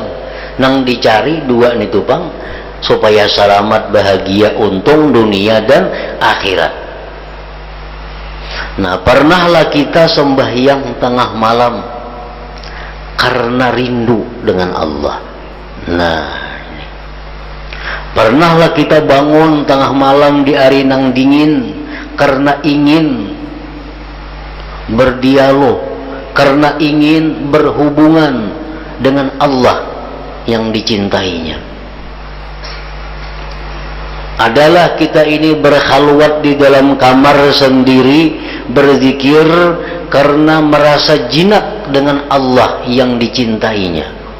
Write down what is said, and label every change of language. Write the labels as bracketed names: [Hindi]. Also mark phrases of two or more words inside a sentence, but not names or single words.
[Banjar] Nang dicari dua nih tuh bang, supaya selamat bahagia untung dunia dan akhirat. [Indonesian] Nah, pernahlah kita sembahyang tengah malam karena rindu dengan Allah. Nah, pernahlah kita bangun tengah malam di hari nang dingin karena ingin berdialog, karena ingin berhubungan dengan Allah yang dicintainya. Adalah kita ini berkhalwat di dalam kamar sendiri, berzikir karena merasa jinak dengan Allah yang dicintainya.